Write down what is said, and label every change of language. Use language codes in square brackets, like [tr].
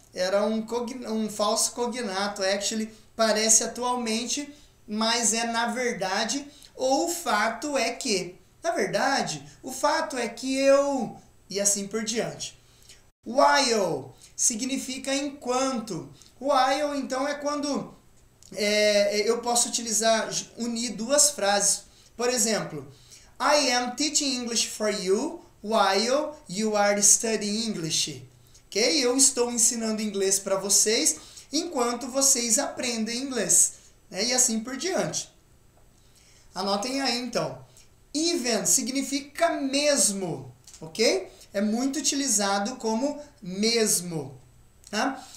[pt] Era um falso cognato. Actually parece atualmente, mas é na verdade, ou o fato é que. Na verdade, o fato é que eu... E assim por diante. While significa enquanto. While, então, é quando... eu posso unir duas frases. Por exemplo, [en] I am teaching English for you while you are studying English. [pt] Ok? Eu estou ensinando inglês para vocês enquanto vocês aprendem inglês. Né? E assim por diante. Anotem aí então. Even significa mesmo. Ok? É muito utilizado como mesmo. Tá?